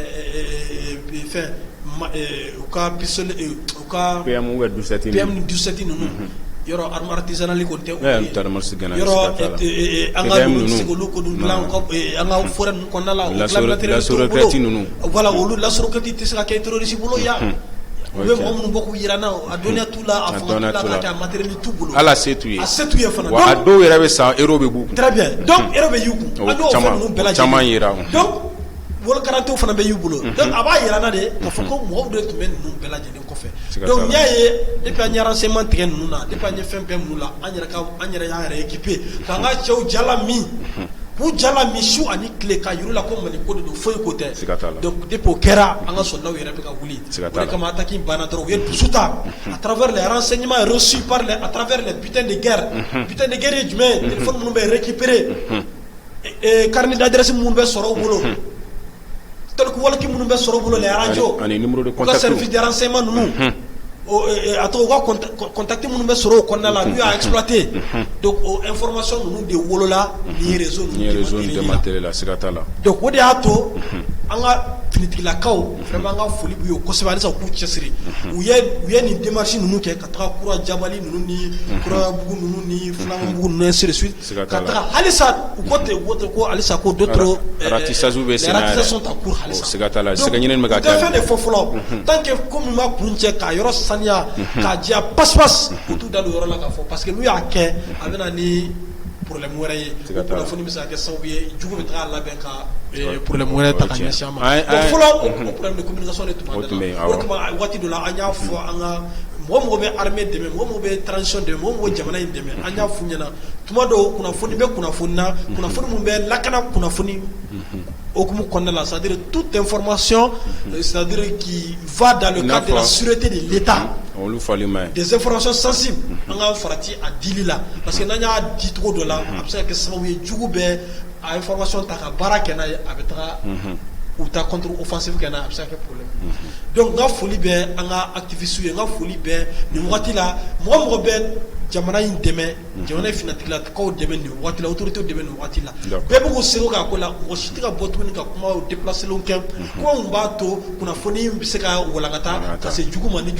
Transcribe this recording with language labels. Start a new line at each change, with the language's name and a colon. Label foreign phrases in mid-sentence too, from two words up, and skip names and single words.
Bambara: fɛn u ka pistolet u ka PM17 ninnu yɔrɔ
French: arme artisanale
Bambara: kɔni tɛ yɔrɔ an ka sigolu ko dilan an ka forêt ninnu kɔnɔna la la sorokɛti ninnu voilà olu la sorokɛti tɛ se ka kɛ terroriste bolo yan u bɛ mɔgɔ minnu bɔ k'u yira na a dɔnniya t'u la a fanga t'u la k'a kɛ a matériel t'u bolo ala se t'u ye a se t'u ye fana wa a dɔw yɛrɛ bɛ san euro bɛ b'u kun très bien donc euro bɛ y'u kun an y'o fɛn ninnu bɛɛ lajɛlen caman yira donc wɔlɔkarantew fana bɛ y'u bolo donc a b'a yira na de k'a fɔ ko mɔgɔw de tun bɛ ninnu bɛɛ lajɛlen kɔfɛ donc n'i y'a ye depuis an ye renseignement tigɛ ninnu na depuis an ye fɛn bɛɛ minnu la an yɛrɛ y'an yɛrɛ équiper k'an ka cɛw jala min k'u jala min su ani tile k'a yir'u la ko Mali ko de don foyi ko tɛ donc depuis o kɛra an ka soldats yɛrɛ bɛ ka wuli o de kama attaque in banna dɔrɔn u ye dusu ta
French: à travers les renseignements reçus à travers les butins de guerre
Bambara: ye jumɛn ye téléphone minnu bɛ récupérer
French: carnet d'adresse
Bambara: minnu bɛ sɔrɔ u bolo walaki minnu bɛ sɔrɔ u bolo
French: les radios
Bambara: u ka
French: service de renseignement
Bambara: ninnu a tɔgɔ u ka contact minnu bɛ sɔrɔ o kɔnɔna la n'u y'a exploité donc o information ninnu de wolola ni réseau ninnu démantelé la siga t'a la donc o de y'a to an ka finitigilakaw vraiment an ka foli b'u ye kosɛbɛ halisa u k'u cɛsiri u ye nin démarche ninnu kɛ ka taga Kura Jabali ninnu ni Kurabugu ninnu ni Filanbugu ninnu
French: ainsi de suite
Bambara: ka taga halisa u ko ten ko halisa ko d'autres ratissage bɛ sen na
French: ratissage sont en cours halisa
Bambara: siga t'a la sɛgɛ ɲinini bɛ ka kɛ donc fɛn de fɔ fɔlɔ
French: tant que
Bambara: ko min ma kun cɛ ka yɔrɔ saniya k'a diya pas-pas u t'u da don yɔrɔ la k'a fɔ
French: parce que
Bambara: n'u y'a kɛ a bɛ na ni problème wɛrɛ ye o kunnafoni bɛ se ka kɛ sababu ye jugu bɛ taga labɛn ka problème wɛrɛ ta ka ɲɛsin an ma donc fɔlɔ o
French: problème de communication
Bambara: de tun b'an da la o de kama waati dɔ la an y'a fɔ an ka mɔgɔ bɛ armée dɛmɛ mɔgɔ bɛ transition dɛmɛ mɔgɔ bɛ jamana in dɛmɛ an y'a f'u ɲɛna tuma dɔw kunnafoni bɛ kunnafoni na kunnafoni min bɛ lakana kunnafoni okumu kɔnɔna la
French: c'est-à-dire toute information c'est-à-dire qui va dans le cadre de la sûreté de l'État des informations sensibles
Bambara: an ka farati a dili la
French: parce que
Bambara: n'an y'a di cogo dɔ la a bɛ se ka kɛ sababu ye jugu bɛ a information ta ka baara kɛ n'a ye a bɛ taga u ta
French: contre offensive
Bambara: kɛ n'a ye a bɛ se ka kɛ problème donc n ka foli bɛ an ka activistes ye n ka foli bɛ nin waati la mɔgɔ bɛ jamana in dɛmɛ jamana in finatigilakaw dɛmɛ nin waati la autorités dɛmɛ nin waati la bɛɛ bɛ k'u seko k'a ko la mɔgɔ si tɛ ka bɔ tuguni ka kuma déplacelenw kɛ kuma min b'a to kunnafoni bɛ se ka walankata ka se jugu ma ni